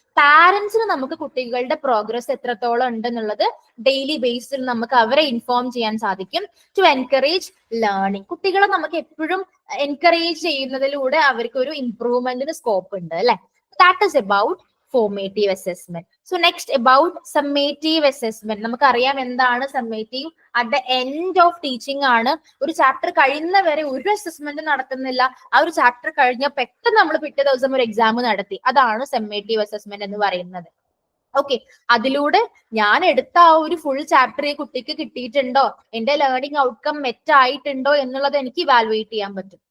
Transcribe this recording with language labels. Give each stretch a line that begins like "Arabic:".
Malayalam: പാരന്റ്സിന് നമുക്ക് കുട്ടികളുടെ പ്രോഗ്രസ് എത്രത്തോളം ഉണ്ടെന്നുള്ളത് ഡെയിലി ബേസിൽ നമുക്ക് അവരെ ഇൻഫോം ചെയ്യാൻ സാധിക്കും.
English: To encourage learning.
Malayalam: കുട്ടികളെ നമുക്ക് എപ്പോഴും എൻകറേജ് ചെയ്യുന്നതിലൂടെ അവർക്ക് ഒരു ഇംപ്രൂവ്മെന്റിന് സ്കോപ്പ് ഉണ്ട്, അല്ലെ?
English: That is about formative assessment. So next, about summative assessment.
Malayalam: നമുക്കറിയാം എന്താണ് summative.
English: at the end of teaching
Malayalam: ആണ്. ഒരു ചാപ്റ്റർ കഴിയുന്ന വരെ ഒരു അസസ്മെന്റ് നടത്തുന്നില്ല, ആ ഒരു ചാപ്റ്റർ കഴിഞ്ഞ പെട്ടെന്ന് നമ്മൾ പിറ്റേ ദിവസം ഒരു എക്സാം നടത്തി. അതാണ് സമ്മേറ്റീവ് അസസ്മെന്റ് എന്ന് പറയുന്നത്. ഓക്കെ, അതിലൂടെ ഞാൻ എടുത്ത ആ ഒരു ഫുൾ ചാപ്റ്റർ ഈ കുട്ടിക്ക് കിട്ടിയിട്ടുണ്ടോ, എന്റെ ലേണിംഗ് ഔട്ട്കം മെറ്റ് ആയിട്ടുണ്ടോ എന്നുള്ളത് എനിക്ക് ഇവാലുവേറ്റ് ചെയ്യാൻ പറ്റും.